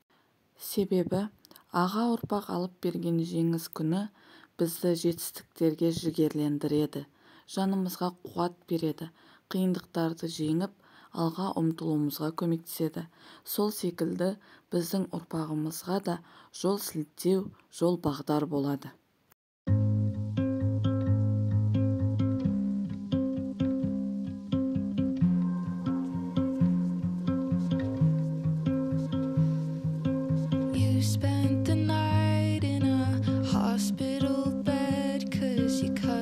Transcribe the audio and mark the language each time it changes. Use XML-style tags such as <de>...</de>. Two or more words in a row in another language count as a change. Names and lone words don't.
<kk>Себебі аға ұрпақ алып берген жеңіс күні бізді жетістіктерге жігерлендіреді, жанымызға қуат береді, қиындықтарды жеңіп, алға ұмтылуымызға көмектеседі. Сол секілді біздің ұрпағымызға да жол сілтеу, жол бағдар болады.</kk> <en>Spent the night in a hospital bed 'cause you cut</en>